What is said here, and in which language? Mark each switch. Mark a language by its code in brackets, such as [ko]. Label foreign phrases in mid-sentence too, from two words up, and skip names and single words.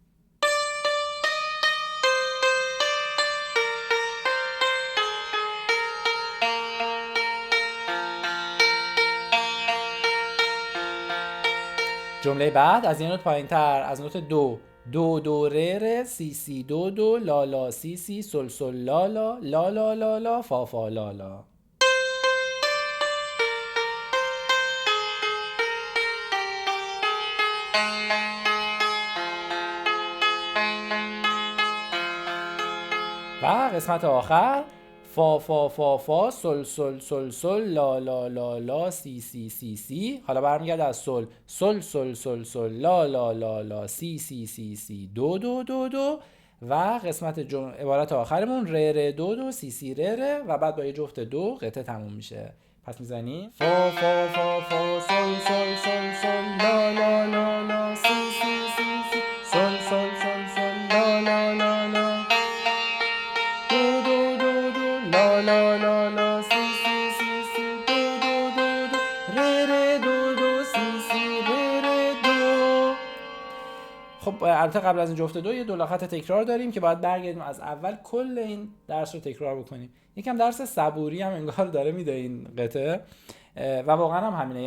[fa] جمله بعد از یه نوت پایین تر از نوت دو دو دو ره ره سی سی دو دو لا لا سی سی سل سل لا لا لا لا لا لا فا فا لا لا. و قسمت آخر فا فا فا فا سل سل سل سل لا لا لا لا سی سی سی سی. حالا برمیگرده از سل سل سل سل سل لا لا لا لا سی سی سی سی دو دو دو دو و قسمت عبارت آخرمون ره ره دو دو سی سی ره ره و بعد با یه جفت دو قطعه تموم میشه. پس میزنی فا فا فا فا سل سل سل سل لا لا لا لا سی سی سی سی سل سل سل سل لا لا لا لا دو دو دو دو لا لا لا لا سی سی سی سی دو دو دو دو ره ره دو دو سی سی ره ره دو. خب البته قبل از این جفت دو یه دو خط تکرار داریم که باید برگردیم از اول کل این درس رو تکرار بکنیم. یکم درس صبوری هم انگار داره میده این قطعه و واقعا هم همینه.